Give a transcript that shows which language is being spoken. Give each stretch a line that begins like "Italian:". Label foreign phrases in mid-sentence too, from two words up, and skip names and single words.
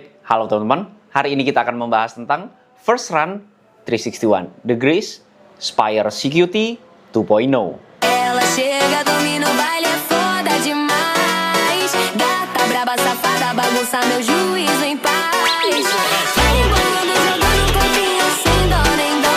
Indonesian: Halo teman-teman, hari ini kita akan membahas tentang First Run 361 Degrees Spire CQT 2.0.
Portuguese: Ela chega, domina o baile, é foda demais. Gata braba, safada, bagunça meu juízo em paz. Vai embolando, jogando copinha sem dó nem dó.